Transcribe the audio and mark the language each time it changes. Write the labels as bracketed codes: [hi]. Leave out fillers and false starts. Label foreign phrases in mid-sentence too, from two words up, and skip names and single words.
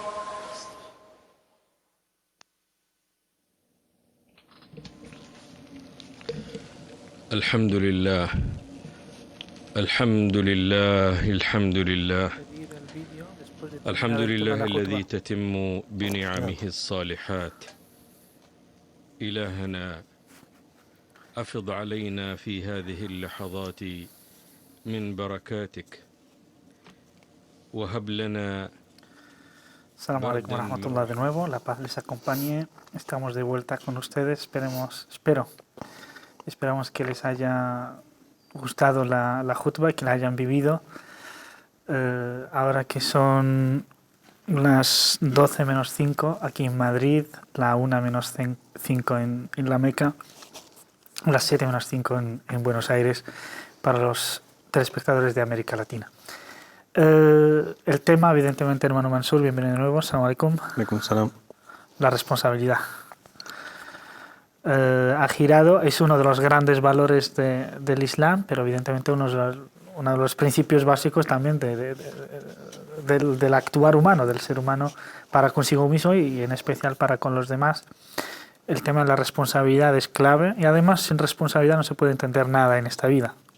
[ar] الحمد لله الحمد لله الحمد لله الحمد لله الذي تتم بنعمه الصالحات. إلهنا أفض علينا في هذه اللحظات من بركاتك وهب لنا. السلام عليكم ورحمة الله [es] de nuevo, la paz les acompañe. Estamos de vuelta con ustedes. Esperamos que les haya gustado la jutba y que la hayan vivido. Ahora que son las 12 menos 5 aquí en Madrid, la 1 menos 5 en la Meca, las 7 menos 5 en Buenos Aires para los telespectadores de América Latina. El tema, evidentemente, hermano Mansur, bienvenido de nuevo. [ar] السلام عليكم. عليكم السلام. [es] La responsabilidad. ha girado, es uno de los grandes valores del Islam, pero evidentemente uno de los principios básicos también del actuar humano, del ser humano para consigo mismo y en especial para con los demás. El tema de la responsabilidad es clave y además sin responsabilidad no se puede entender nada en esta vida.